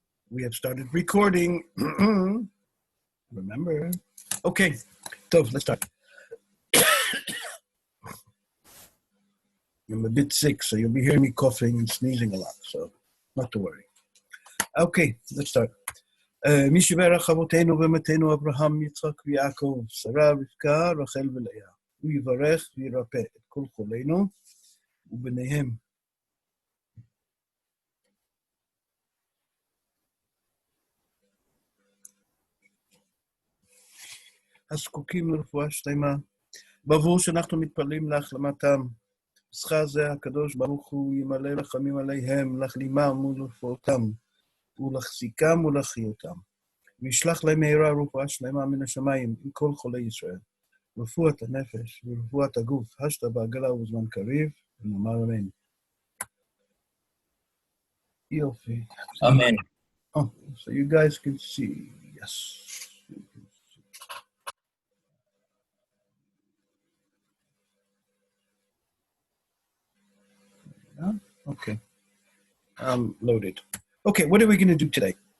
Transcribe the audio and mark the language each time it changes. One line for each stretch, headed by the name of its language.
English: We have started recording. Remember. Okay, so let's start. I'm a bit sick, so you'll be hearing me coughing and sneezing a lot, so not to worry. Okay, let's start.
Hebrew: מי שברך אבותינו ואמותינו אברהם, יצחק ויעקב, שרה, רבקה, רחל ולאה. הוא יברך וירפא את כל חולינו וביניהם. הזקוקים לרפואה שלמה, בעבור שאנחנו מתפללים להחלמתם. בשכר זה הקדוש ברוך הוא ימלא רחמים עליהם, להחלימם ולרפואתם, ולהחזיקם ולהחיותם. וישלח להם מאיר רפואה שלמה מן השמיים עם כל חולי ישראל. רפואת הנפש ורפואת הגוף, השתה בעגלה ובזמן קריב, ונאמר אמן. יופי.
English: Amen. Oh, so you guys can see, yes. Okay, loaded. Okay, what are we going to do today?